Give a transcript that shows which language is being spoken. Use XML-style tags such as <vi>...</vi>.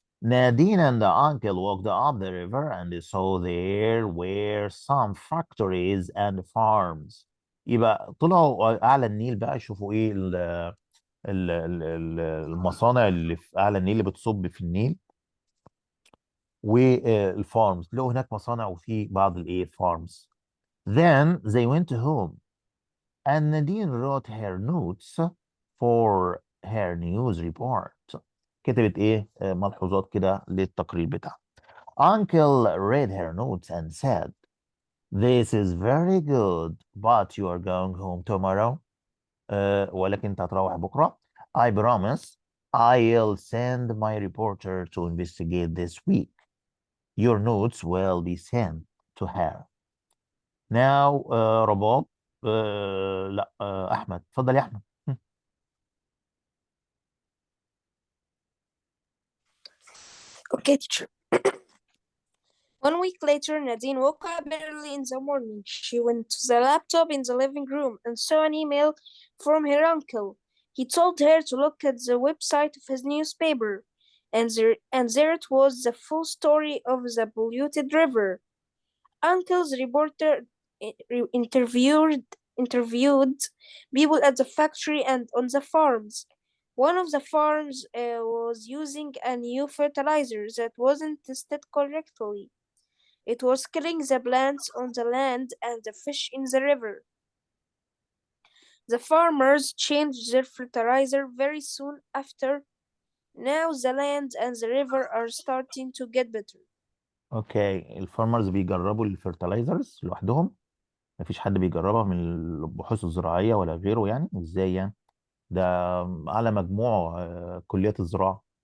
<en>Nadine and the uncle walked up the river and saw there were some factories and farms.</en> <ar>يبقى طلعوا أعلى النيل بقى يشوفوا إيه المصانع اللي في أعلى النيل اللي بتصب في النيل والفارمز. لقوا هناك مصانع وفي بعض الإيه farms.</ar> <en>Then they went home and Nadine wrote her notes for her news report.</en> <ar>كتبت ايه ملحوظات كده للتقرير بتاعها.</ar> <en>Uncle read her notes and said, "This is very good, but you are going home tomorrow."</en> <ar>ولكن انت هتروح بكره.</ar> <en>I promise I'll send my reporter to investigate this week. Your notes will be sent to her. Now</en> <ar>رباب لا احمد اتفضل يا احمد.</ar> <en>Okay, teacher. 1 week later, Nadine woke up early in the morning. She went to the laptop in the living room and saw an email from her uncle. He told her to look at the website of his newspaper, and there it was, the full story of the polluted river. Uncle's reporter interviewed people at the factory and on the farms. One of the farms was using a new fertilizer that wasn't tested correctly. It was killing the plants on the land and the fish in the river. The farmers changed their fertilizer very soon after. Now the land and the river are starting to get better.</en> <ar>اوكي الفارمرز بيجربوا الفيرتلايزرز لوحدهم، مفيش حد بيجربها من البحوث الزراعيه ولا غيره، يعني ازاي يعني؟ ده على مجموع كليات الزراعه.</ar>